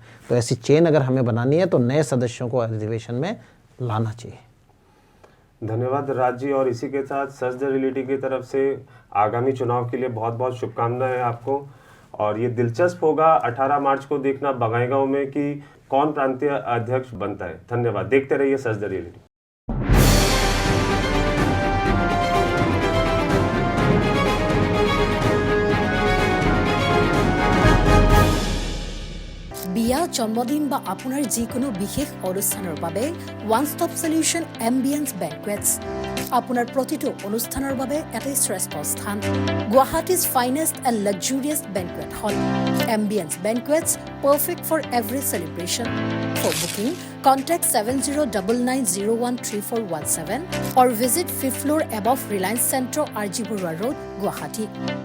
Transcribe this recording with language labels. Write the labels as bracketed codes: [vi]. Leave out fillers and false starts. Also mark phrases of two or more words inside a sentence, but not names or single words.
[hi] तो ऐसी चेन अगर हमें बनानी है तो नए सदस्यों को अधिवेशन में लाना चाहिए। धन्यवाद राज जी, और इसी के साथ सर्च द रियलिटी की तरफ से आगामी चुनाव के लिए बहुत बहुत शुभकामनाएं आपको। और ये दिलचस्प होगा 18 मार्च को देखना बगाईगांव में कि कौन प्रांतीय अध्यक्ष बनता है। धन्यवाद, देखते रहिए सर्च द रियलिटी। [as] বিয়া, জন্মদিন বা আপোনাৰ যিকোনো বিশেষ অনুষ্ঠানৰ বাবে [en] one stop solution Ambience Banquets [as] আপোনাৰ প্ৰতিটো অনুষ্ঠানৰ বাবে এটাই শ্ৰেষ্ঠ স্থান। [en] Guwahati's finest and luxurious banquet hall. Ambience Banquets, perfect for every celebration. for booking contact 7099013417 or visit 5th floor above Reliance Centro, RG Burwa Road, Guwahati.